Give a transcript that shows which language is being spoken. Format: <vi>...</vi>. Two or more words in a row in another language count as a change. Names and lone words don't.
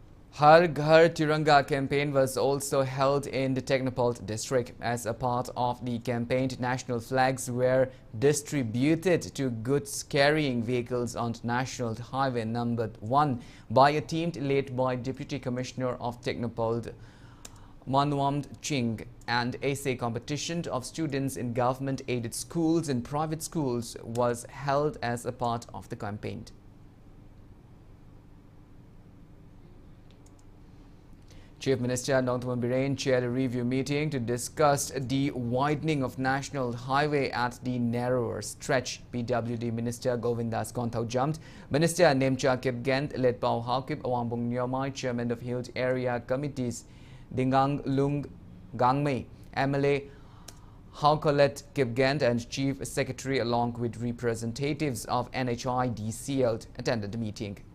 <en>Har Ghar Tiranga campaign was also held in the Technopole district. As a part of the campaign, national flags were distributed to goods carrying vehicles on National Highway number 1 by a team led by Deputy Commissioner of Technopole Manwamd Ching, and essay competition of students in government-aided schools and private schools was held as a part of the campaign. Chief Minister Nongthawan Biren chaired a review meeting to discuss the widening of national highway at the narrower stretch. PWD Minister Govindas Konthau jumped. Minister Nemcha Kipgent led Pau Haukip Awangbong Nyomai, Chairman of Hills Area Committees Dingang Lung Gangmei, MLA Haukolet Kipgent and Chief Secretary along with representatives of NHIDCL attended the meeting.</en>